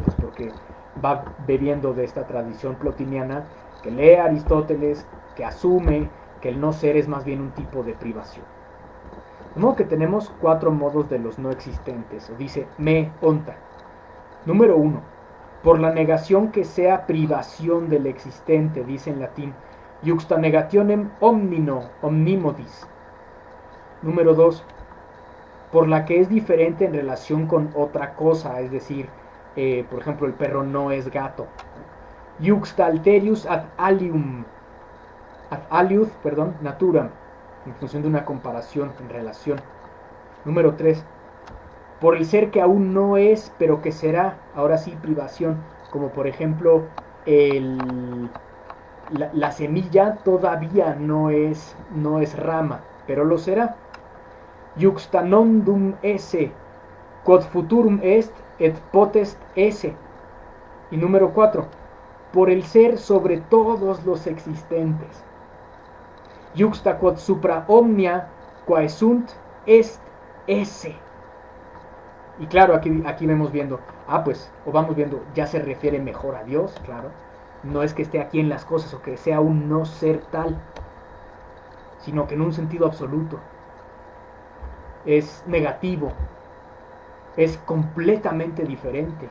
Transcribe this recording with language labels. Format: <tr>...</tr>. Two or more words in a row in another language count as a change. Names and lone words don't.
<es>Pues porque va bebiendo de esta tradición plotiniana que lee a Aristóteles, que asume que el no ser es más bien un tipo de privación. De modo que tenemos 4 modos de los no existentes, o dice</es> <el>μὴ ὄντα.</el> <es>Número 1, por la negación que sea privación del existente, dice en latín,</es> <la>iuxta negationem omnimodis.</la> <es>Número 2, por la que es diferente en relación con otra cosa, es decir, por ejemplo, el perro no es gato.</es> <la>Iuxta alterius ad aliud, naturam,</la> <es>en función de una comparación, en relación. Número 3, por el ser que aún no es, pero que será, ahora sí, privación, como por ejemplo la semilla todavía no es rama, pero lo será.</es> <la>Iuxta nondum esse, quod futurum est, et potest esse.</la> <es>Y número 4, por el ser sobre todos los existentes.</es> <la>Iuxta quod supra omnia quae sunt est esse.</la> <es>Y claro, aquí vemos viendo, pues, o vamos viendo, ya se refiere mejor a Dios, claro. No es que esté aquí en las cosas o que sea un no ser tal, sino que en un sentido absoluto. Es negativo, es completamente diferente.</es>